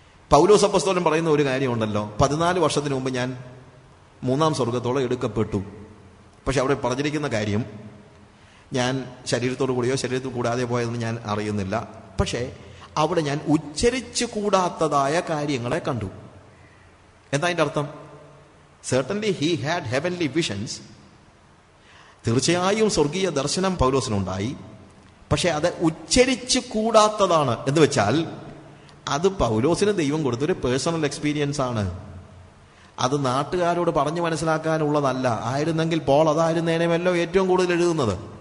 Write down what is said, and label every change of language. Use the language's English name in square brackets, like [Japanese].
[Malayalam] പൗലോസ് അപ്പോസ്തലൻ പറയുന്ന ഒരു കാര്യമുണ്ടല്ലോ, 14 വർഷത്തിന് മുമ്പ് ഞാൻ 3-ാം സ്വർഗത്തോളം എടുക്കപ്പെട്ടു. പക്ഷെ അവിടെ പറഞ്ഞിരിക്കുന്ന കാര്യം, ഞാൻ ശരീരത്തോടു കൂടിയോ ശരീരത്തിൽ കൂടാതെ പോയതെന്ന് ഞാൻ അറിയുന്നില്ല, പക്ഷേ അവിടെ ഞാൻ ഉച്ചരിച്ചു കൂടാത്തതായ കാര്യങ്ങളെ കണ്ടു. എന്താ അതിൻ്റെ അർത്ഥം? [English] certainly he had heavenly visions. [Malayalam] തീർച്ചയായും സ്വർഗീയ ദർശനം പൗലോസിനുണ്ടായി. പക്ഷെ അത് ഉച്ചരിച്ചു കൂടാത്തതാണ് എന്ന് വെച്ചാൽ അത് പൗലോസിന് ദൈവം കൊടുത്തൊരു പേഴ്സണൽ എക്സ്പീരിയൻസ് ആണ്. അത് നാട്ടുകാരോട് പറഞ്ഞു മനസ്സിലാക്കാനുള്ളതല്ല. ആയിരുന്നെങ്കിൽ പോൾ അതായിരുന്നേനെമല്ലോ ഏറ്റവും കൂടുതൽ എഴുതുന്നത്.